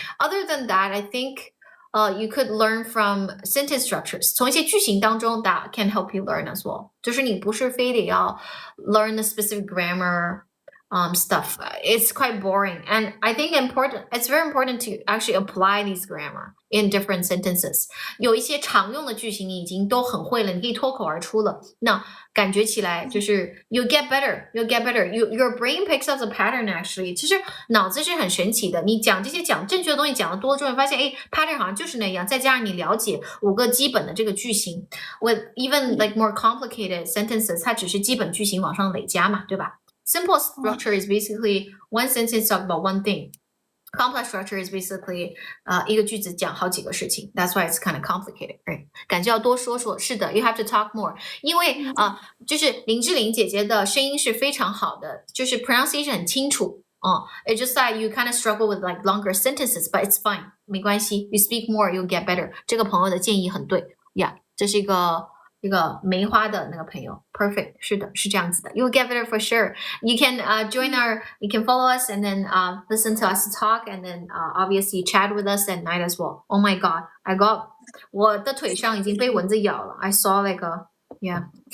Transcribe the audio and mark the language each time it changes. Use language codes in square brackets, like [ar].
[en] Other than that, I think you could learn from sentence structures. 从一些句型当中 that can help you learn as well. 就是你不是非得要 learn the specific grammar stuff. It's quite boring. And I think it's very important to actually apply these grammar in different sentences. [zh] 有一些常用的句型你已经都很会了，你可以脱口而出了。那感觉起来就是 you get better. [en] Your brain picks up the pattern actually. [zh] 其实脑子是很神奇的，你讲这些讲正确的东西讲的多了之后，你发现pattern 好像就是那样，再加上你了解5个基本的这个句型 with even like more complicated sentences, 它只是基本句型往上累加嘛，对吧？ [en] Simple structure is basically one sentence talk about one thing. Complex structure is basically 一个句子讲好几个事情。 That's why it's kind of complicated, right? [zh] 感觉要多说说。 [en] 是的，you have to talk more. [zh] 因为就是林志玲姐姐的声音是非常好的，就是 pronunciation 很清楚。 [en] It's just that you kind of struggle with like longer sentences, but it's fine. 没关系，you speak more, you'll get better. [zh] 这个朋友的建议很对 ，Yeah， 这是一个梅花的那个朋友 ，perfect， 是的，是这样子的 ， you'll get better for sure. [en] You can join you can follow us and then listen to us talk and then obviously chat with us at night as well. [zh] Oh my god, 我的腿上已经被蚊子咬了 I saw like yeah.